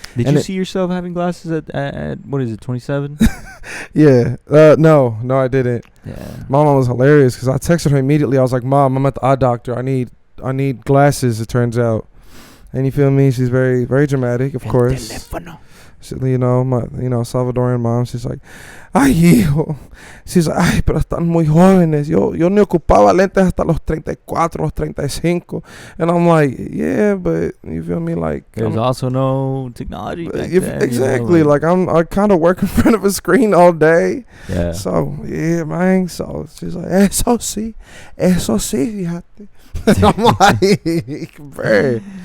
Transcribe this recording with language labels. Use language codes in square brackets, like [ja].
[en] Did you see yourself having glasses at what is it, 27? Yeah. No, I didn't. Yeah. My mom was hilarious because I texted her immediately. I was like, Mom, I'm at the eye doctor. I need glasses. It turns out, and you feel me? She's very, very dramatic, of course. She, my Salvadorian mom. She's like, [es] ay, hijo. [en] She's like, [es] ay, pero están muy jóvenes. Yo ni ocupaba lentes hasta los 34, los 35. [en] And I'm like, yeah, but you feel me? Like, there's also no technology back then. Exactly. Like I kind of work in front of a screen all day. Yeah. So, yeah, man. So she's like, [es] eso sí, fíjate. [en] I'm like, bro.